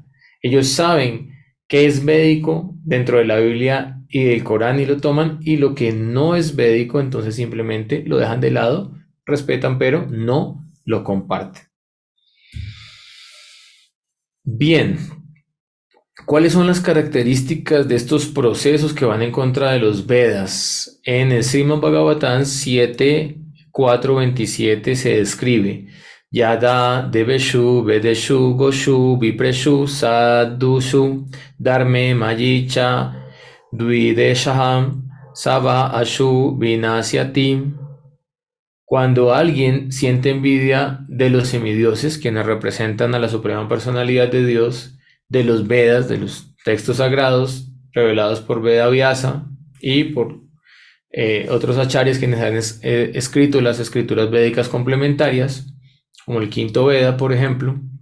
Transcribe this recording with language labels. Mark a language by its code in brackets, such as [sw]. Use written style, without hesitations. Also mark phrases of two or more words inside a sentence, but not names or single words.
[es] Ellos saben qué es védico dentro de la Biblia y del Corán y lo toman, y lo que no es védico entonces simplemente lo dejan de lado, respetan pero no lo comparten. Bien, ¿cuáles son las características de estos procesos que van en contra de los Vedas? En el Srimad Bhagavatam 7.4.27 se describe [sa] यदा देवेषु वेदेषु गोषु विप्रेषु साधुषु धर्मे मयिच द्विदेशहम् सव आशु विनश्यति. [es] Cuando alguien siente envidia de los semidioses, quienes representan a la suprema personalidad de Dios, de los Vedas, de los textos sagrados revelados por Veda Vyasa y por otros acharyas quienes han escrito las escrituras védicas complementarias, como el quinto Veda, por ejemplo.